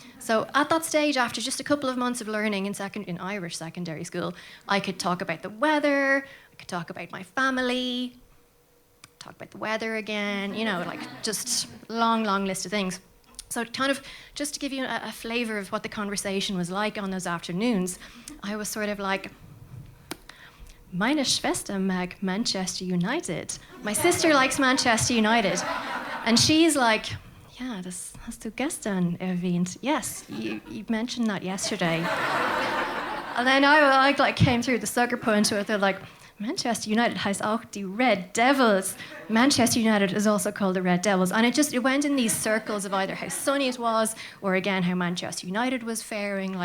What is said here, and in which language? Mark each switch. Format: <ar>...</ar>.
<en>So at that stage, after just a couple of months of learning in Irish secondary school, I could talk about the weather, I could talk about my family, talk about the weather again, just long list of things. So kind of, just to give you a flavour of what the conversation was like on those afternoons, I was sort of like,</en> <de>meine Schwester mag Manchester United.</de> <en>My sister likes Manchester United. And she's like,</en> <de>ja, das hast du gestern erwähnt.</de> <en>Yes, you mentioned that yesterday. And then I came through the sucker punch with it,</en> <de>Manchester United heißt auch die Red Devils.</de> <en>Manchester United is also called the Red Devils. And it went in these circles of either how sunny it was or again how Manchester United was faring.</en>